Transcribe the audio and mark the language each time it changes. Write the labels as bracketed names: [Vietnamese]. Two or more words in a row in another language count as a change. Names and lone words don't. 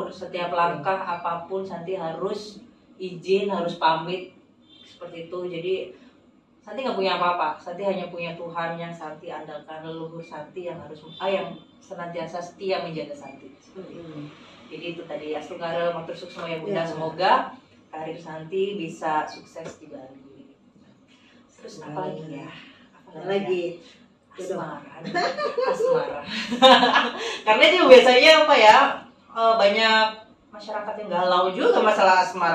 [Indonesian] Setiap langkah apapun Santi harus izin, harus pamit seperti itu. Jadi Santi nggak punya apa-apa. Santi hanya punya Tuhan yang Santi andalkan, leluhur Santi yang harus yang senantiasa setia menjaga Santi. Jadi itu tadi Astungara [Balinese] matur suksma [Indonesian] ya Bunda. Semoga karir Santi bisa sukses di Bali. Terus apa lagi ya? Apalagi asmara. Karena itu biasanya apa ya? Banyak masyarakat yang galau juga masalah asmara.